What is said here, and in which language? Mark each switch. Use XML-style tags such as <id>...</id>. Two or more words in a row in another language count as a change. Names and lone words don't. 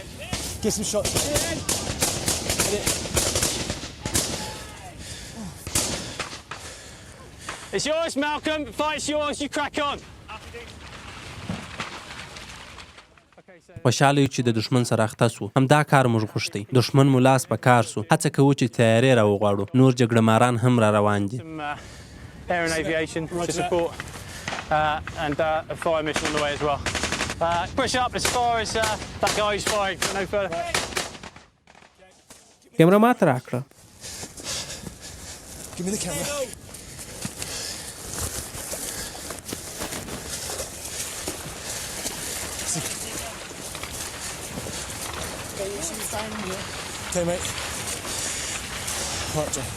<en>Get some shots. It's yours, Malcolm. Fight's yours. You crack on.</en> <ps>خوشاله یو چې د دشمن سره اخته سو. همدا کار موږ غوښتی. دشمن مو لاس په کار سو. هڅه کوو چې تیاری را وغواړو. نور جګړه ماران هم را روان دي.</ps> <en>Some air and aviation to support and a fire mission on the way as well. Push up as far as that guy who's firing. No further.</en> <ps>کیمره ماته راکړه.</ps> <en>Give me the camera. Okay, mate. All right, Joe.</en>